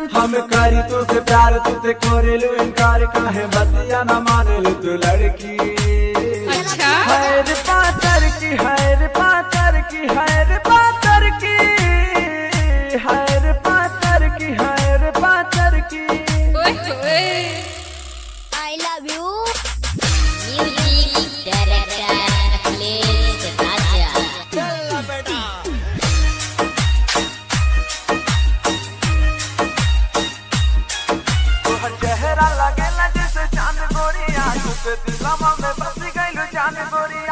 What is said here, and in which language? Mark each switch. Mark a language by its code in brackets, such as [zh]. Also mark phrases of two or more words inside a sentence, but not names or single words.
[bho] हम करी तू से प्यार तुझे करेलू इनकार, काहे बतिया न मानेलू तू लड़की। अच्छा हैर पातर की, हैर पातर की, हैर पातर की, हैर पातर की, हैर पातर की। [en] I love you. Music director Akhilesh Raja. [bho] चल बेटा तोहर चेहरा लगेला जैसे चांद गोरिया, तुझे दिलवा में बस गइलू जान गोरिया।